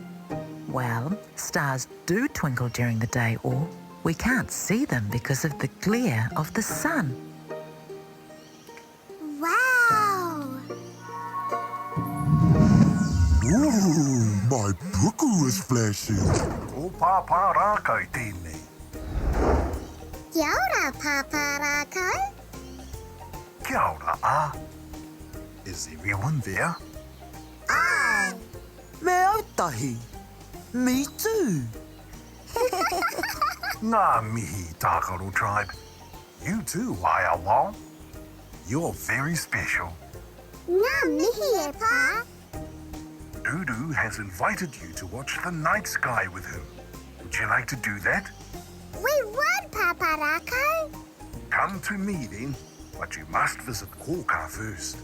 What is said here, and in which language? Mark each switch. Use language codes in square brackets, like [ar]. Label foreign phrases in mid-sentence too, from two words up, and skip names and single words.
[en] Well, stars do twinkle during the day, or we can't see them because of the glare of the sun. Wow! Ooh, my puku is flashing. [mi] O Pāpā Rākau tēnei. Kia ora, Pāpā Rākau. Kia ora, [en] Is everyone there? Aye. [mi] Me ētahi. [en] Me too. [mi] Ngā mihi, Tākaro Tribe. [en] You too, Wao. You're very special. [mi] Ngā mihi e pā. [en] Ruru has invited you to watch the night sky with him. Would you like to do that? We would, Pāpā Rākau. Come to me then, but you must visit Kōkā first.